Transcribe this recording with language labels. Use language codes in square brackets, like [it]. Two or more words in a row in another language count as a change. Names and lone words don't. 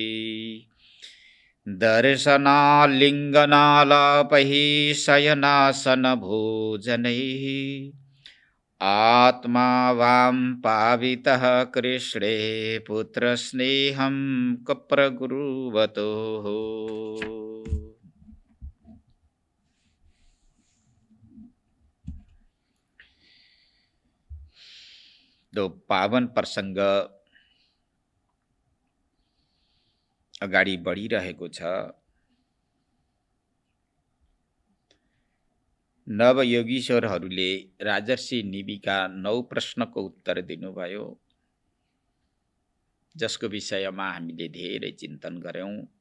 [sa] दर्शनालिङ्गनालापैः शयनासनभोजनैः आत्मा वां पावितः कृष्णे पुत्रस्नेहं कप्रकुर्वतोः। [ne] दो पावन प्रसंग अगाडि बढिरहेको छ। नवयोगीश्वरहरूले राजर्षि निमिका 9 प्रश्नको उत्तर दिनुभयो, जसको विषयमा हामीले धेरै चिन्तन गर्यौं।